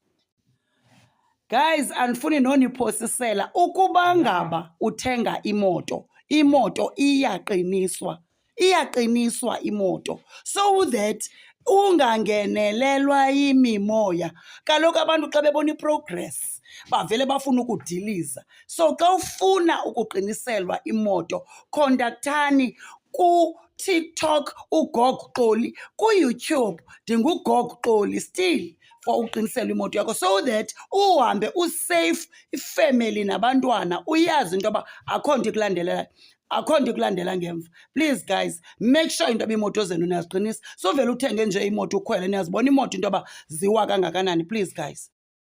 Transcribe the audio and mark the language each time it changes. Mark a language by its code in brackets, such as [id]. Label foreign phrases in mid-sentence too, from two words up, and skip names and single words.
[xh] Guys, andifuni noniphosisela ukuba ngaba uthenga imoto, imoto iyaqiniswa imoto, [en] so that [xh] ungangenelelwa yimimoya. Kaloku abantu xa bebona iprogress bavele bafuna ukudiliza. So xa ufuna ukuqiniselwa imoto, khontaktani ku-TikTok uGog Xoli, ku-YouTube ndinguGog Xoli still, for uqinisela imoto yakho, [en] so that [xh] uhambe usafe, ifamily nabantwana uyazi into yoba akho nto ikulandelayo, akho nto ikulandela ngemva. [en] Please guys, make sure [xh] into yoba iimoto zenu niyaziqinisa, so vele uthenge nje imoto ukhwele, niyazibona imoto into yoba ziwa kangakanani. [en] Please guys.